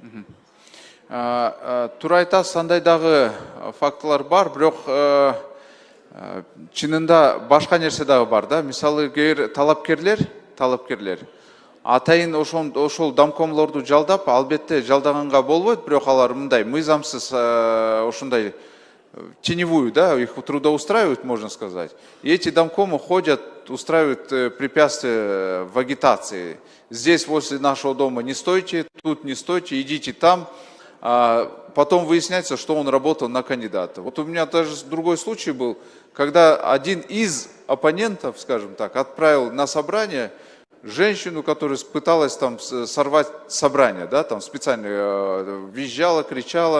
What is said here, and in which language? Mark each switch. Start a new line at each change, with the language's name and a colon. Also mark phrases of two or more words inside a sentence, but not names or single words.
Kyrgyz: Туура айтасыз, андай дагы фактылар бар, бирок чынында башка нерсе дагы бар да. Мисалы, талапкерлер атайын ошол домкомлорду жалдап, албетте жалдаганга болбойт, бирок алар мындай мыйзамсыз ошондой теневую, да,
Russian: их трудоустраивают, можно сказать. И эти домкомы ходят, устраивают препятствия в агитации. Здесь возле нашего дома не стойте, тут не стойте, идите там. Потом выясняется, что он работал на кандидата. Вот у меня даже другой случай был, когда один из оппонентов, скажем так, отправил на собрание женщину, которая пыталась там сорвать собрание, да, там специально визжала, кричала.